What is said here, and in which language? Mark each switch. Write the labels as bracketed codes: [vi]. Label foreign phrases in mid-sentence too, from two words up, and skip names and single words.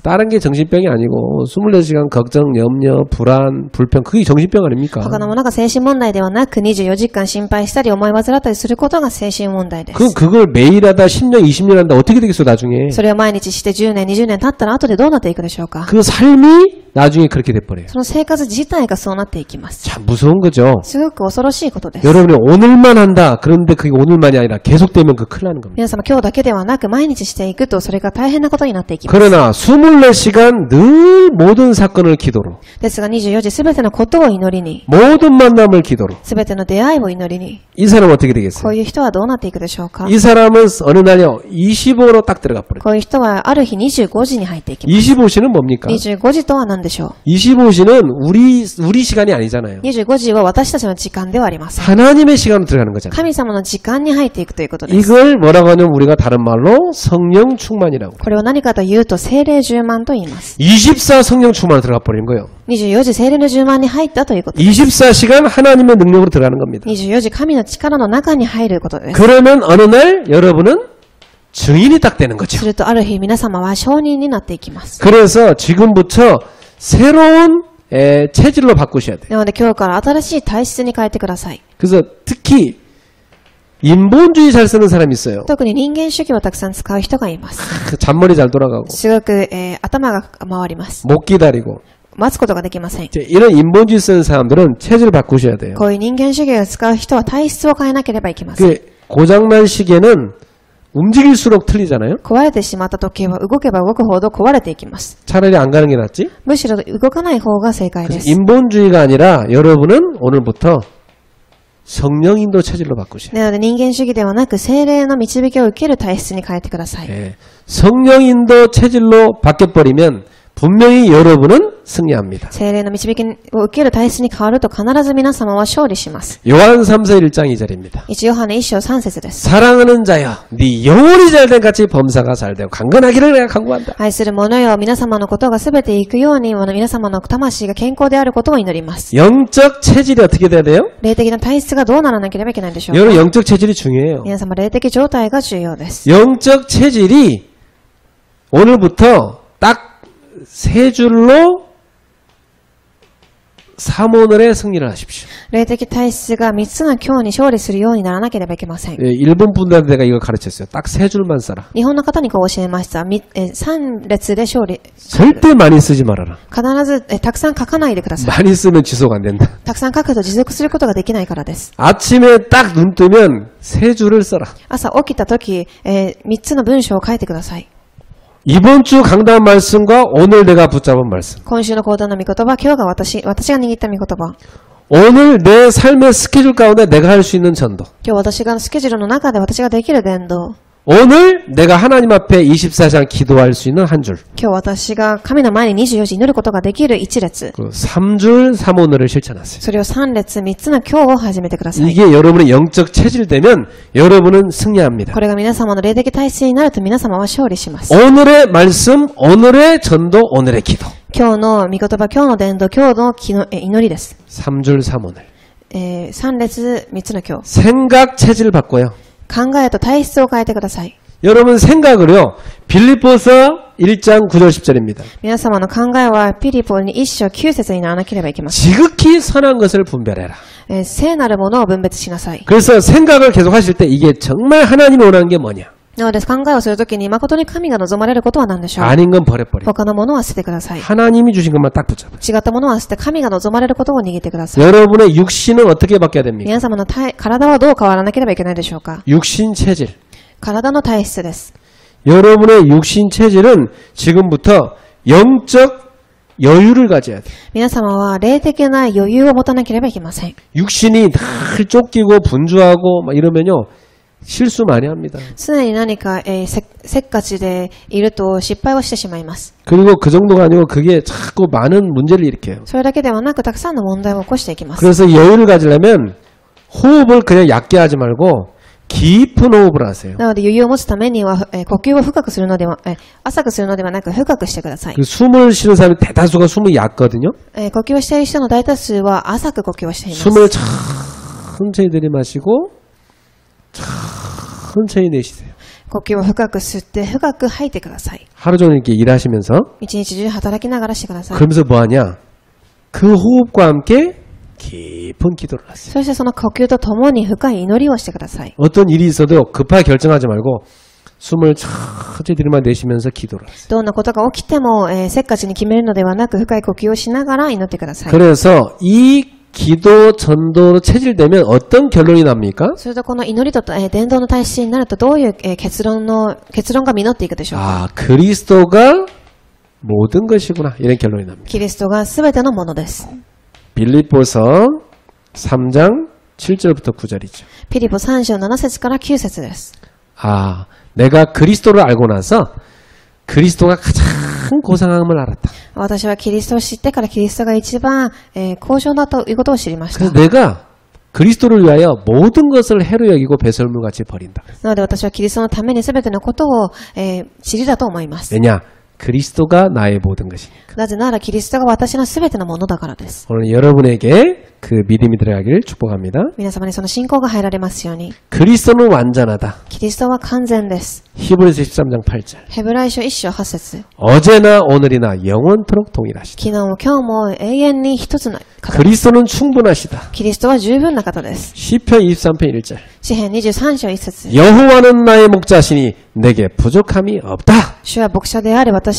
[ko] 다른 게 정신병이 아니고 24시간 걱정, 염려, 불안, 불평 그게 정신병 아닙니까? [ja] 他のものが精神問題ではなく24時間心配したり思い煩ったりすることが精神問題です。 [ko] 그럼 그걸 매일 하다 10년, 20년 한다 어떻게 되겠어 나중에? [ja] それを毎日して10年、20年経ったら後でどうなっていくでしょうか。 [ko] 그 삶이 나중에 그렇게 돼버려요. [ja] その生活自体がそうなっていきます。 [ko] 참 무서운 거죠. [ja] すごく恐ろしいことです。 [ko] 여러분이 오늘만 한다. 그런데 그게 오늘만이 아니라 계속되면 그 큰일 나는 겁니다. [ja] 皆様今日だけではなく毎日していくとそれが大変なことになっていきます。 [ko] 그러나 24시간 늘 모든 사건을 기도로 [ja] ですが24時すべてのことを祈りに、 [ko] 모든 만남을 기도로 [ja] すべての出会いを祈りに、 [ko] 이 사람은 어떻게 [ja] こ [ko] 되겠어요? [ja] ういう人はどうなっていくでしょうか。 [ko] 이 사람은 어느 날요 25로 딱 들어가 버려요. [ja] こういう人はある日25時に入っていきます。 [ko] 25시는 뭡니까? [ja] 25 時とは何でしょ [ko] 25시는 우리 시간이 아니잖아요. [ja] う。25時は私たちの時間ではありません。 [ko] 하나님의 시간으로 들어가는 거잖아요. [ja] 神様の時間に入っていくということです。 [ko] 이걸 뭐라고 하냐면 우리가 다른 말로 성령 충만이라고. [ja] これを何かというと聖霊10万と言います。 [ko] 24 성령 충만으로 들어가 버리는 거예요. [ja] 24 時聖霊の10万に入ったということです。 [ko] 24시간 하나님의 능력으로 들어가는 겁니다. [ja] 24 時神の力の中に入ることです。 [ko] 그러면 어느 날 여러분은 증인이 딱 되는 거죠. [ja] するとある日皆様は証人になっていきます。 [ko] 그래서 지금부터 새로운 체질로 바꾸셔야 돼요. [ja] なので今日から新しい体質に変えてください。 [ko] 그래서 특히 인본주의 잘 쓰는 사람이 있어요. [ja] 特に人間主義をたくさん使う人がいます。 [ko] 잔머리 잘 돌아가고 [ja] すごく、頭が回ります。 [ko] 못 기다리고 [ja] 待つことができません。 [ko] 이런 인본주의 쓰는 사람들은 체질을 바꾸셔야 돼요. [ja] こういう人間主義を使う人は体質を変えなければいけません。 [ko] 그 고장난 시계는 움직일수록 틀리잖아요. [ja] 壊れてしまった時計は動けば動くほど壊れていきます。 [ko] 차라리 안 가는 게 낫지? [ja] むしろ動かない方が正解で [ko] 그래서 [ja] す。 [ko] 인본주의가 아니라 여러분은 오늘부터 성령 인도 체질로 바꾸셔야 돼요. [ja] なので人間主義ではなく精霊の導きを受ける体質に変えてください。 [ko] 예. 성령 인도 체질로 바뀌어버리면 분명히 여러분은 승리합니다. [ja] 精霊の導きを受ける体質に変わると必ず皆様は勝利します。 [ko] 요한 3서 1장 2절입니다. [ja] 1 ヨハネ1章3節です。 [ko] 사랑하는 자여 네 영혼이 잘된 같이 범사가 잘되고 강건하기를 내가 간구한다. [ja] 愛する者よ、皆様のことがすべていくように、皆様の魂が健康であることを祈ります。 [ko] 영적 체질이 어떻게 돼야 돼요? [ja] 霊的な体質がどうならなければいけないでしょうか。 [ko] 여러분 영적 체질이 중요해요. [ja] 皆様、霊的状態が重要です。 [ko] 영적 체질이 오늘부터 딱 세 줄로 삼오늘의 승리를 하십시오. [ja] 霊的体質が3つの今日に勝利するようにならなければいけません。 [ko] 예, 일본 분들한테 내가 이거 가르쳤어요. 딱 세 줄만 써라. [ja] 日本の方にこう教えました。3列で勝利。 [ko] 절대 많이 쓰지 말아라. [ja] 必ずたくさん書かないでください。 [ko] 많이 쓰면 지속 안 된다. [ja] たくさん書くと持続することができないからです。 [ko] 아침에 딱 눈 뜨면 세 줄을 써라. [ja] 朝起きた時、3つの文章を書いてください。 [ko] 이번 주 강단 말씀과 오늘 내가 붙잡은 말씀. [ja] 今週の講談の御言葉、今日が私が握った御言葉。 [ko] 오늘 내 삶의 스케줄 가운데 내가 할 수 있는 전도. [ja] 今日私がスケジュールの中で私ができる伝道。 [ko] 오늘 내가 하나님 앞에 24시간 기도할 수 있는 한 줄. [ja] 今日私が神の前に24時祈ることができる1列。 [ko] 그 3줄 3오늘을 실천하세요. [ja] それを3列3つの今日を始めてください。 [ko] 이게 여러분의 영적 체질되면 여러분은 승리합니다. [ja] これが皆様の霊的体質になると皆様は勝利します。 [ko] 오늘의 말씀, 오늘의 전도, 오늘의 기도. [ja] 今日の御言葉、今日の伝道、今日の祈りです。 [ko] 3줄 3오늘. [ja] 3 列3つの今日。 [ko] 생각 체질 바꿔요. [ja] 考えと体質を変えてください。 [ko] 여러분 생각을요. 빌립보서 1장 9절 10절입니다. [ja] 皆様の考えはピリポに1章9節にならなければいけません。 [ko] 지극히 선한 것을 분별해라. [ja] 聖なるものを分別しなさい。 [ko] 그래서 생각을 계속 하실 때 이게 정말 하나님이 원하는 게 뭐냐? [ja] なので考えをするときに誠に神が望まれることは何でしょう。 [ko] 아닌 건 버려버려. [ja] 他のものは捨ててください。 [ko] 하나님이 주신 것만 딱 붙잡아요. [ja] 違ったものは捨て神が望まれることを握ってください。 [ko] 여러분의 육신은 어떻게 바뀌어야 됩니까? [ja] 皆様の体はどう変わらなければいけないでしょうか。 [ko] 육신 체질. [ja] 体の体質です。 [ko] 여러분의 육신 체질은 지금부터 영적 여유를 가져야 돼요. [ja] 皆様は霊的な余裕を持たなければいけません。 [ko] 육신이 늘 쫓기고 분주하고 막 이러면요. 실수 많이 합니다. [ja] 常に何か、せっかちでいると失敗をしてしまいます。 [ko] 그리고 그 정도가 아니고 그게 자꾸 많은 문제를 일으켜요. [ja] それだけではなくたくさんの問題を起こしていきます。 [ko] 그래서 여유를 가지려면 호흡을 그냥 얕게 하지 말고 깊은 호흡을 하세요. [ja] なので余裕を持つためには、呼吸を深くするのでは、浅くするのではなく深くしてください。 [ko] 그 숨을 쉬는 사람이 대다수가 숨이 얕거든요. [ja] 呼吸をしている人の大多数は浅く呼吸をしています。 [ko] 숨을 천천히 들이마시고 천천히 내쉬세요. [ja] 呼吸を深く吸って深く吐いてください。 [ko] 하루 종일 이렇게 일하시면서 [ja] 一日中働きながらしてください。 [ko] 그러면서 뭐하냐? 그 호흡과 함께 깊은 기도를 하세요. [ja] そしてその呼吸とともに深い祈りをしてください。 [ko] 어떤 일이 있어도 급하게 결정하지 말고 숨을 천천히 들이마내쉬면서 기도를 하세요. [ja] どんなことが起きても、せっかちに決めるのではなく深い呼吸をしながら祈ってください。 [ko] 그래서 이 기도 전도로 체질되면 어떤 결론이 납니까? [ja] それとこの祈りと、伝道の体質になるとどういう、結論が実っていくでしょうか。 [ko] 아, 그리스도가 모든 것이구나. 이런 결론이 납니다. [ja] キリストがすべてのものです。 [ko] 빌립보서 3장 7절부터 9절이죠. [ja] ピリポ3章7節から9節です。 [ko] 아, 내가 그리스도를 알고 나서 그리스도가 가장 고상함을 알았다. [ja] 私はキリストを知ってからキリストが一番、高尚だということを知りました。 [ko] 그래서 내가 그리스도를 위하여 모든 것을 해로 여기고 배설물같이 버린다. [ja] なので私はキリストのためにすべてのことを、知りだと思います。 [ko] 왜냐? 그리스도가 나의 모든 것이니까. [ja] なぜならキリストが私のすべてのものだからです。 [ko] 오늘 여러분에게 그 믿음이 들어가기를 축복합니다. [ja] 皆様にその信仰が入られますように。 [ko] 그리스도는 완전하다. [ja] キリストは完全です。 [ko] 히브리서 13장 8절. [ja] ヘブライ書1章8節 [ko] 어제나 오늘이나 영원토록 동일하시다. [ja] 昨日も今日も永遠に一つの方。 [ko] 그리스도는 충분하시다. [ja] キリストは十分な方です。 [ko] 시편 23편 1절. [ja] 詩編23章1節 [ko] 여호와는 나의 목자시니 내게 부족함이 없다.